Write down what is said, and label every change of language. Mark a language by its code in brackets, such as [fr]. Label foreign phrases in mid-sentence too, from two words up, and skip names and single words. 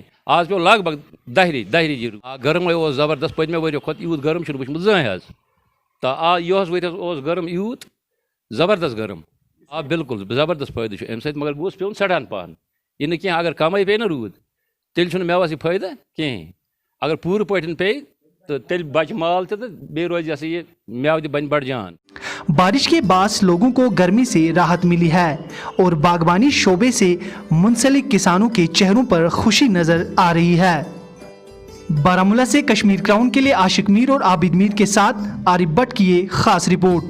[ks] آز پیوٚو لگ بگ 10 رٮ۪تۍ گرمٕے اوس زبردست، پٔتمہِ ؤریہِ کھۄتہٕ یوٗت گرم چھُنہٕ وٕچھمُت زٕہٕنۍ حظ، تہٕ یِہُس ؤرۍیَس اوس گرم یوٗت زبردست گرم۔ بالکل زبردست فٲیدٕ چھُ اَمہِ سۭتۍ، مگر گوٚژھ پیوٚن سٮ۪ٹھاہن پہن، یہِ نہٕ کینٛہہ اگر کمٕے پیٚیہِ نہ روٗد تیٚلہِ چھُنہٕ مٮ۪وَس یہِ فٲیدٕ کِہیٖنۍ، اگر پوٗرٕ پٲٹھۍ پیٚیہِ تہٕ تیٚلہِ بچہِ مال تہِ تہٕ بیٚیہِ روزِ یہِ مٮ۪وٕ تہِ بنہِ بڑٕ جان۔ [ur] بارش کے باعث لوگوں کو گرمی سے راحت ملی ہے اور باغبانی شعبے سے منسلک کسانوں کے چہروں پر خوشی نظر آ رہی ہے۔ بارہمولہ سے کشمیر کراؤن کے لیے عاشق میر اور عابد میر کے ساتھ عارف بٹ کی یہ خاص رپورٹ۔